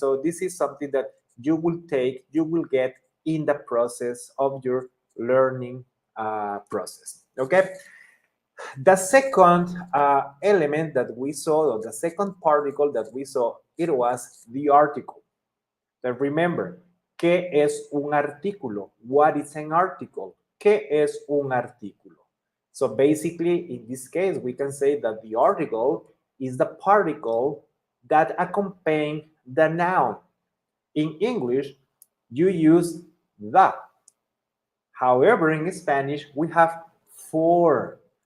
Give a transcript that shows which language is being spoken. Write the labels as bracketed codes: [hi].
[en] So this is something that you will get in the process of your learning process. Okay. The second element that we saw, or the second particle that we saw, it was the article. So remember, [es] ¿qué es un artículo? [en] What is an article? [es] ¿Qué es un artículo? [en] So basically, in this case, we can say that the article is the particle that accompanies the noun. In English, you use the. However, in Spanish, we have for.